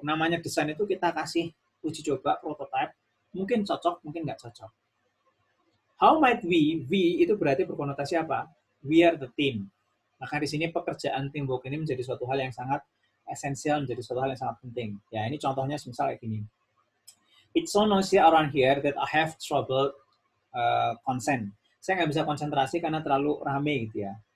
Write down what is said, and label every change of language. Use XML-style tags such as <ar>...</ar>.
<id>Namanya desain itu kita kasih uji coba, prototype, mungkin cocok, mungkin nggak cocok.</id> <en>How might we</en> <id>itu berarti berkonotasi apa?</id> <en>We are the team.</en> <id>Maka di sini pekerjaan teamwork ini menjadi suatu hal yang sangat esensial, menjadi suatu hal yang sangat penting. Ya, ini contohnya misalnya kayak gini.</id> <en>It's so noisy around here that I have trouble consent.</en> <id>Saya nggak bisa konsentrasi karena terlalu rame gitu ya.</id>